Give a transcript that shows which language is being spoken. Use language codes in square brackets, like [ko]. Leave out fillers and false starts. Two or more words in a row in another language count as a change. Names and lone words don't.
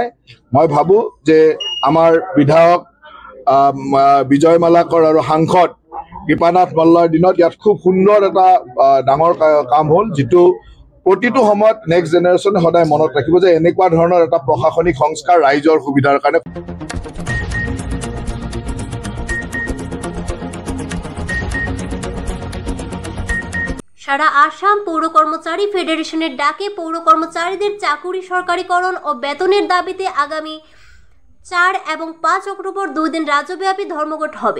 [as] মই ভাবোঁ যে আমাৰ বিধায়ক বিজয় মালাকৰ আৰু সাংসদ কৃপানাথ মল্লৰ দিনত ইয়াত খুব সুন্দৰ এটা ডাঙৰ কাম হ'ল, যিটো প্ৰতিটো সময়ত [en] next generation [as] সদায় মনত ৰাখিব যে এনেকুৱা ধৰণৰ এটা প্ৰশাসনিক সংস্কাৰ ৰাইজৰ সুবিধাৰ কাৰণে। [bn] সারা আসাম পৌর কর্মচারী ফেডারেশনের ডাকে পৌর কর্মচারীদের চাকুরি সরকারিকরণ ও বেতনের দাবিতে আগামী 4 এবং 5 অক্টোবর 2 দিন রাজ্যব্যাপী ধর্মঘট হবে।